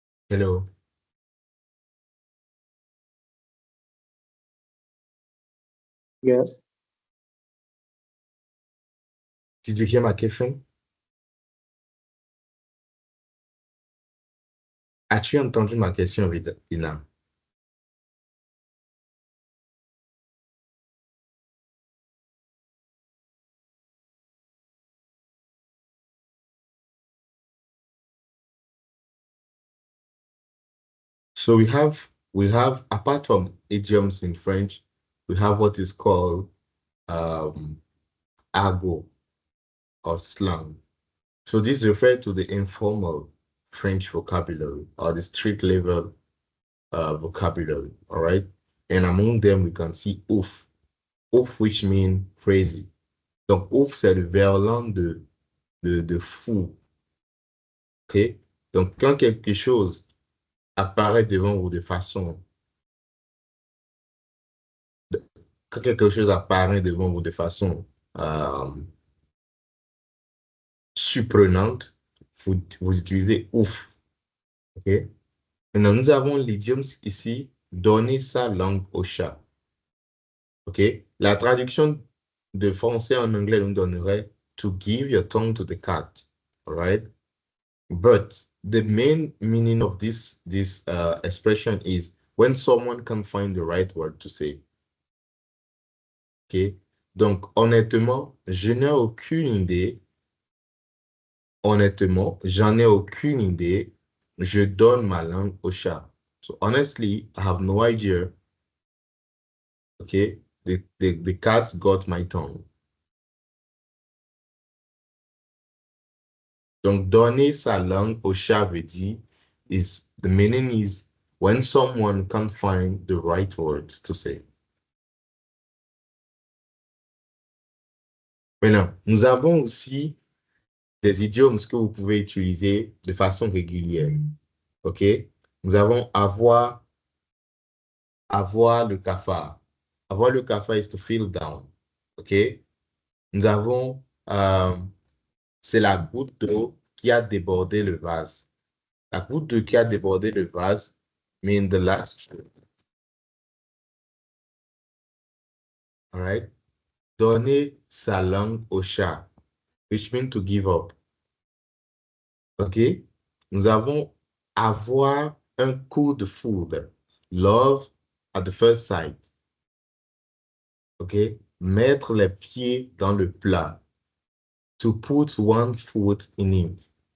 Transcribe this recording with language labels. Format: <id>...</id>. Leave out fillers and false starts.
<en>Hello. Yes. Did you hear my question?</en> <fr>As-tu entendu ma question, Ina?</fr> <en>So we have apart from idioms in French, we have what is called argot or slang. So this refers to the informal French vocabulary or the street level vocabulary, all right? And among them, we can see ouf, ouf which means crazy.</en> <fr>Donc ouf, c'est le verlan de fou, ok? Donc quand quelque chose apparaît devant vous de façon, quand quelque chose apparaît devant vous de façon surprenante, vous utilisez ouf, ok? Maintenant, nous avons l'idiome ici, donner sa langue au chat. OK? La traduction de français en anglais nous donnerait</fr> <en>to give your tongue to the cat. All right? But the main meaning of this expression is when someone can find the right word to say. OK?</en> <fr>Donc, honnêtement, je n'ai aucune idée. Honnêtement, j'en ai aucune idée. Je donne ma langue au chat.</fr> <en>So honestly, I have no idea. Okay, the cat got my tongue.</en> <fr>Donc, donner sa langue au chat veut dire,</fr> <en>the meaning is when someone can't find the right words to say.</en> <fr>Maintenant, nous avons aussi des idiomes que vous pouvez utiliser de façon régulière. OK? Nous avons avoir le cafard. Avoir le cafard</fr> <en>is to feel down. OK?</en> <fr>Nous avons, c'est la goutte d'eau qui a débordé le vase. La goutte d'eau qui a débordé le vase</fr> <en>mean the last straw. All right?</en> <fr>Donner sa langue au chat,</fr> <en>which means to give up. OK?</en> <fr>Nous avons avoir un coup de foudre.</fr> <en>Love at the first sight. OK?</en> <fr>Mettre les pieds dans le plat.</fr> <en>To put one foot in it.</en>